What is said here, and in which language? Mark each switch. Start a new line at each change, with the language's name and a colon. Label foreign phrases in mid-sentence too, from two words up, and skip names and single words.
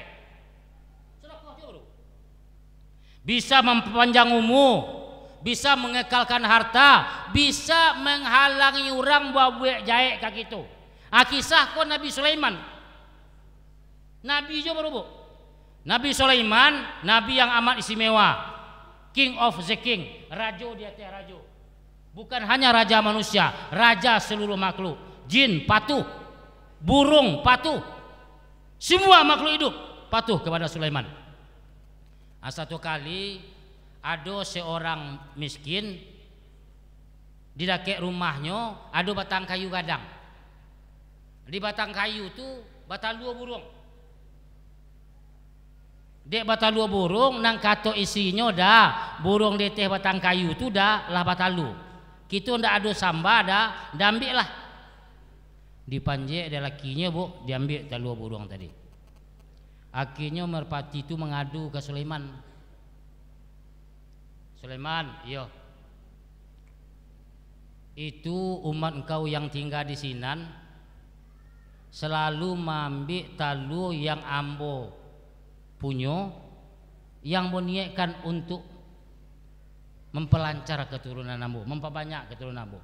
Indonesian: Sedekah juga, bisa memperpanjang umur, bisa mengekalkan harta, bisa menghalangi orang
Minangkabau: babuek jahit
Indonesian: kaki itu. Kisah kau Nabi Sulaiman. Nabi juga berubah. Nabi Sulaiman, nabi yang amat istimewa,
English: king of the king,
Indonesian: raja di atas raja. Bukan hanya raja manusia, raja seluruh makhluk. Jin patuh, burung patuh, semua makhluk hidup patuh kepada Sulaiman. Satu kali ada seorang miskin di dekat rumahnya ada batang kayu gadang.
Minangkabau: Di batang kayu itu batalua burung. Dek batalua burung nang kato isinya dah burung di teh batang kayu tu dah lah batalu. Kita ndak ada samba dah, ambil lah. Dipanjek ada lakinya bu, diambil talua burung tadi.
Indonesian: Akhirnya merpati itu mengadu ke Sulaiman. Sulaiman, iya. Itu umat engkau yang tinggal di Sinan selalu mengambil talu yang ambo punya, yang meniatkan untuk memperlancar keturunan ambo, memperbanyak keturunan ambo.